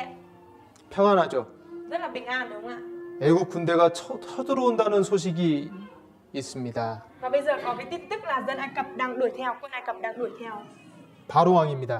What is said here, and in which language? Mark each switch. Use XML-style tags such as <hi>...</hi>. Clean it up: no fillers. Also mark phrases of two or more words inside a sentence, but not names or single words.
<ko>평안하죠.</ko> <vi>rất là bình an đúng không ạ?</vi> <ko>애국 군대가 쳐들어온다는 소식이 있습니다.</ko> <vi>Và bây giờ có cái tin tức là dân Ai Cập đang đuổi theo, quân Ai Cập đang đuổi theo.</vi> <ko>바로 왕입니다.</ko>